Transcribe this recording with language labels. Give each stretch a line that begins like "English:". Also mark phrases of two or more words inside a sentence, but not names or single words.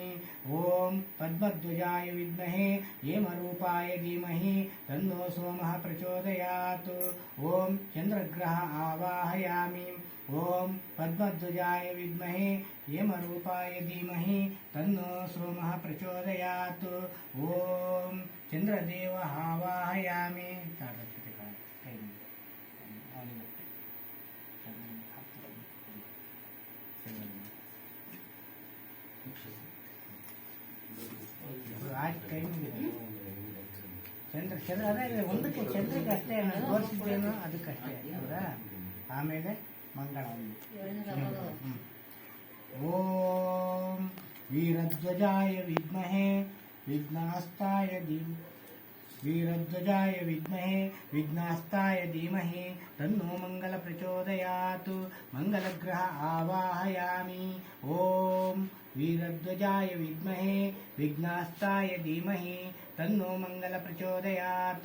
Sanskrit: ॐ पद्मध्वजाय विद्महे हेमरूपाय धीमहि तन्नो सोमः प्रचोदयात्। ॐ चंद्रग्रह आवाहयामि। ॐ पद्मध्वजाय विद्महे हेमरूपाय धीमहि तन्नो सोमः प्रचोदयात्। ॐ चंद्रदेव आवाहयामि।
Kannada: ಚಂದ್ರ ಅದೇ ಒಂದಕ್ಕೆ ಚಂದ್ರಕ್ಕೆ ಅಷ್ಟೇ ತೋರಿಸಿದ್ದೇನೋ ಅದಕ್ಕಷ್ಟೇ ಹೌದಾ. ಆಮೇಲೆ ಮಂಗಳ
Sanskrit: ಓಂ ವೀರಧ್ವಜಾಯ ವಿದ್ಮಹೇ ವಿಘ್ನಾಸ್ತಾಯ वीरध्वजाय विद्महे विघ्नास्ताय धीमहि तन्नो मंगल प्रचोदयात्। मंगलग्रह आवाहयामि। ॐ वीरध्वजाय विद्महे विघ्नास्ताय धीमहि तन्नो मंगल प्रचोदयात्।